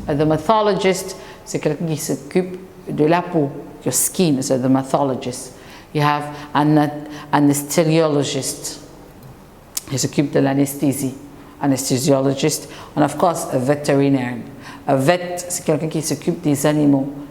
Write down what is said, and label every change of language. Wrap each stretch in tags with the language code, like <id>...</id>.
<fr>A dermatologist, c'est quelqu'un qui s'occupe de la peau,</fr> <en>your skin, is a dermatologist. You have an anesthesiologist. He</en> <fr>s'occupe de l'anesthésie.</fr> <en>Anesthesiologist. And of course, a veterinarian.</en> <fr>A vet, c'est quelqu'un qui s'occupe des animaux.</fr>